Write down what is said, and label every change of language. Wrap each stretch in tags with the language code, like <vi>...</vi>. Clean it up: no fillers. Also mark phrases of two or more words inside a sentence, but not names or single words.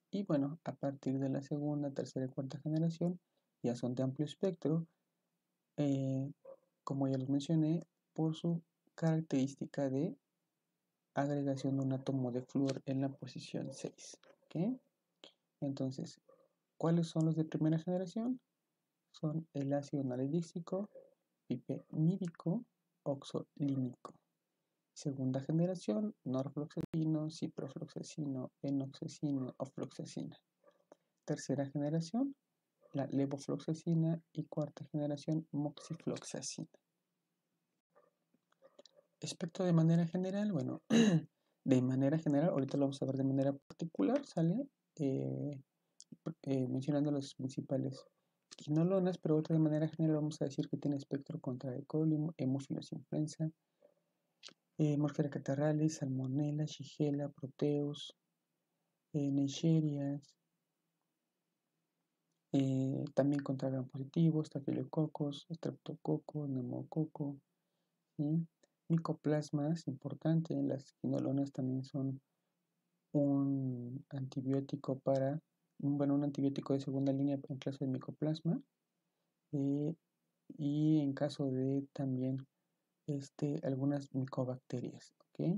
<es>Y bueno, a partir de la segunda, tercera y cuarta generación ya son de amplio espectro, como ya los mencioné, por su característica de agregación de un átomo de flúor en la posición 6. ¿Okay? Entonces, ¿cuáles son los de primera generación? Son el ácido anhidríxico, pipimídico, oxolínico. Segunda generación, norfloxacino, ciprofloxacino, enoxacino, ofloxacina. Tercera generación, la levofloxacina, y cuarta generación, moxifloxacina. Espectro de manera general, bueno, de manera general, ahorita lo vamos a ver de manera particular, ¿sale? mencionando las principales quinolonas, pero de manera general vamos a decir que tiene espectro contra E. coli, hemófilos influenza, Morchella catarrhalis, Salmonella, Shigella, Proteus, Neisseria, también contra gram positivos, Staphylococcus, Streptococcus, Neumococo, ¿sí? Micoplasmas, importante, las quinolonas también son un antibiótico un antibiótico de segunda línea en caso de micoplasma, y en caso de también algunas micobacterias, ¿ok?</es>